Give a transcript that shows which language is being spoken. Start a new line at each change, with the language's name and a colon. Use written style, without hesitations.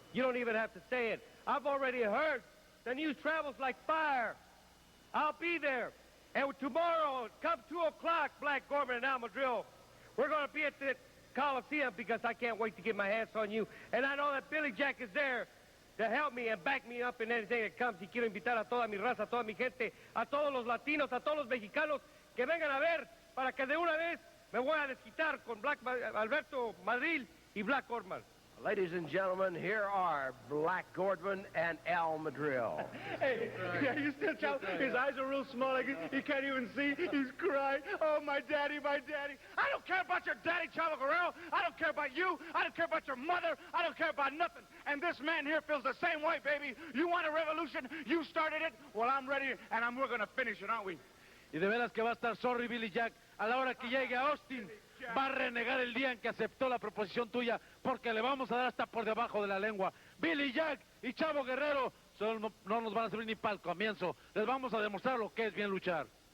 English: You don't even have to say it. I've already heard. The news travels like fire. I'll be there. And tomorrow, come 2 o'clock, Black Gordman and Madril, we're going to be at the Coliseum because I can't wait to get my hands on you. And I know that Billy Jack is there to help me and back me up in anything that comes.
Spanish: Y quiero invitar a toda mi raza, a toda mi gente, a todos los latinos, a todos los mexicanos que vengan a ver para que de una vez me voy a desquitar con Alberto Madril y Black Gordman.
English: Ladies and gentlemen, here are Black Gordman and Madril. Hey, yeah, you still tell his eyes are real small, like he can't even see. He's crying. Oh, my daddy, my daddy. I don't care about your daddy, Chavo Guerrero. I don't care about you. I don't care about your mother. I don't care about nothing. And this man here feels the same way, baby. You want a revolution? You started it. Well, I'm ready, and we're going to finish it, aren't we?
Spanish: Y de veras que va a estar sorry, Billy Jack, a la hora que llegue a Austin. Va a renegar el día en que aceptó la proposición tuya, porque le vamos a dar hasta por debajo de la lengua. Billy Jack y Chavo Guerrero no nos van a servir ni para el comienzo. Les vamos a demostrar lo que es bien luchar.